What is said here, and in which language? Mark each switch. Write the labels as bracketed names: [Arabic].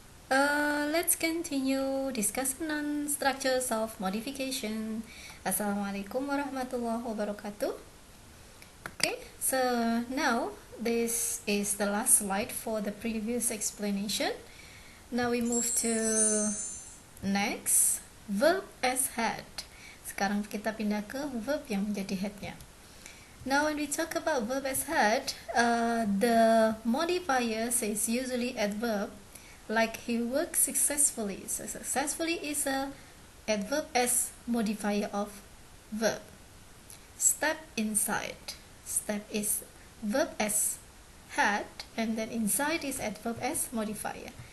[English] Let's continue discussion on structures of modification. [Arabic] Assalamualaikum warahmatullahi wabarakatuh. [English] Okay, so now this is the last slide for the previous explanation. Now we move to next, verb as head. [Indonesian] Sekarang kita pindah ke verb yang menjadi headnya. [English] Now when we talk about verb as head, the modifier is usually adverb, like he works successfully. So successfully is a adverb as modifier of verb. Step inside. Step is verb as head, and then inside is adverb as modifier.